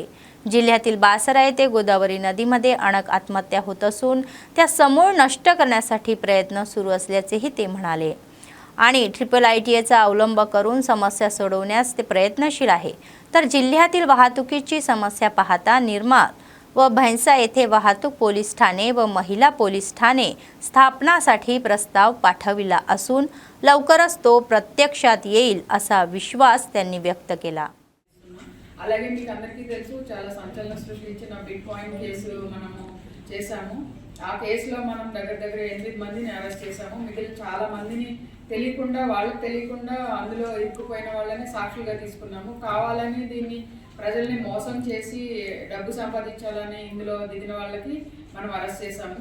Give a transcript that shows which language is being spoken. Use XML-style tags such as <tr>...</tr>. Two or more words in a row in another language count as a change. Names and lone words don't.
<mr>जिल्ह्यातील बासरा येथे गोदावरी नदीमध्ये अनेक आत्महत्या होत असून त्या समूळ नष्ट करण्यासाठी प्रयत्न सुरू असल्याचेही ते म्हणाले आणि IIITAचा अवलंब करून समस्या सोडवण्यास ते प्रयत्नशील आहे. तर जिल्ह्यातील वाहतुकीची समस्या पाहता निर्मल व भैंसा येथे वाहतूक पोलीस ठाणे व महिला पोलीस ठाणे स्थापनासाठी प्रस्ताव पाठविला असून लवकरच तो प्रत्यक्षात येईल असा विश्वास त्यांनी व्यक्त केला.</mr> <te>అలాగే మీకు అందరికీ తెలుసు చాలా సంచలన సృష్టించిన బిట్ కాయిన్ కేసు మనము చేశాము. ఆ కేసులో మనం దగ్గర 8 మందిని అరెస్ట్ చేశాము. మిగిలిన చాలా మందిని తెలియకుండా వాళ్ళకి తెలియకుండా అందులో ఇరుక్కుపోయిన వాళ్ళని సాక్షులుగా తీసుకున్నాము. కావాలని దీన్ని ప్రజల్ని మోసం చేసి డబ్బు సంపాదించాలని ఇందులో దిగిన వాళ్ళకి మనం అరెస్ట్ చేశాము.</te>